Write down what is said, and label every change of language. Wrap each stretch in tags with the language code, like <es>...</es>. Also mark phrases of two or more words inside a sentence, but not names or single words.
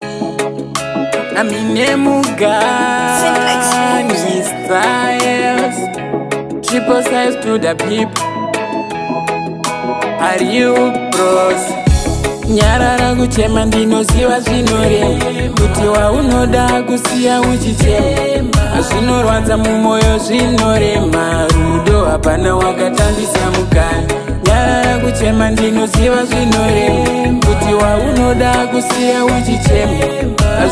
<en>I'm in a mood, Simplex. Styles. Triple size to the people. Are you pros?</en> <sn>Nyarara kuchema, ndinoziva zvinorema. Kuti waunoda kusiya uchichema. Zvinorwadza mumwoyo, zvinorema. Rudo hapana, wakatambisa mukana. Nyarara kuchema, ndinoziva zvinorema. Kuti waunoda kusiya uchichema.</sn>